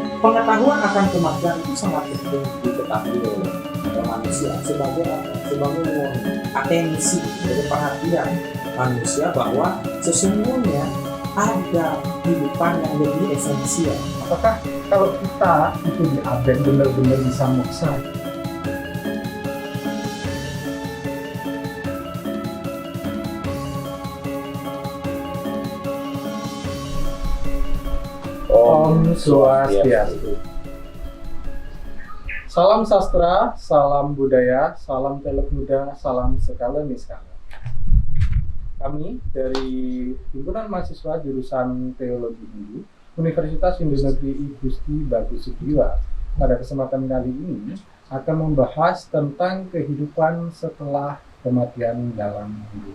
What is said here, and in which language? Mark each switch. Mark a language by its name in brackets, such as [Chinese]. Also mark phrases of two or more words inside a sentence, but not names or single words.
[Indonesian] Pengetahuan akan kematian itu sangat penting diketahui oleh manusia sebagai atensi, sebagai perhatian manusia bahwa sesungguhnya ada kehidupan yang lebih esensial. Apakah kalau kita itu di aben benar-benar bisa moksa? [Sanskrit] Om Swastiastu. [Indonesian] Salam sastra, salam budaya, salam teluk muda, salam segala niskala. Kami dari Himpunan Mahasiswa Jurusan Teologi Hindu Universitas Hindu Negeri I Gusti Bagus Sudiwa pada kesempatan kali ini akan membahas tentang kehidupan setelah kematian dalam hidup.